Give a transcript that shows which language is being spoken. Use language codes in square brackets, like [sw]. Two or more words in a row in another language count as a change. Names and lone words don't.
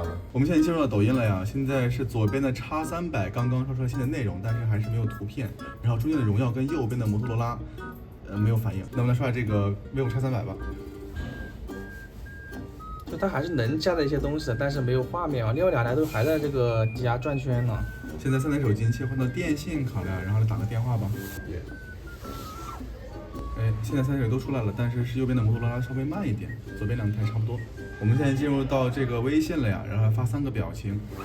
[zh] 我們現在進入到抖音了呀，現在是左邊的X300剛剛刷出來新的內容，但是還是沒有圖片，然後中間的榮耀跟右邊的摩托羅拉，沒有反應。那我們來刷這個 vivo X300吧。就它還是能加的一些東西的，但是沒有畫面啊。另外2台都還在這個底下轉圈呢。現在3台手機切換到電信卡了，然後來打個電話吧。哎，現在3台手機都出來了，但是右邊的摩托羅拉稍微慢一點，左邊2台差不多。我們現在進入到這個微信了呀，然後來發3個表情。